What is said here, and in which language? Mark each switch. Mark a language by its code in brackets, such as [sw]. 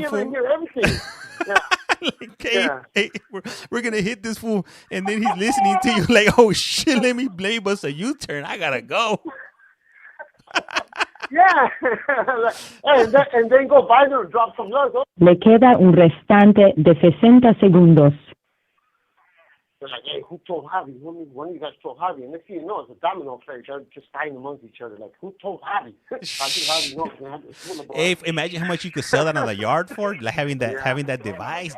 [en] you'll be able to hear everything. Yeah. Like, hey, we're gonna hit this fool, and then he's listening to you like, oh shit, let me blame us a U-turn. I gotta go. Yeah. and then go by there and drop some logs. [es] Le queda un restante de 60 segundos. [en] They're like, hey, who told Javi? One of you guys told Javi. And next thing you know, it's a domino effect. They're just fighting amongst each other. Like, who told Javi? I think Javi knows. Hey, imagine how much you could sell that on the yard for, like having that device.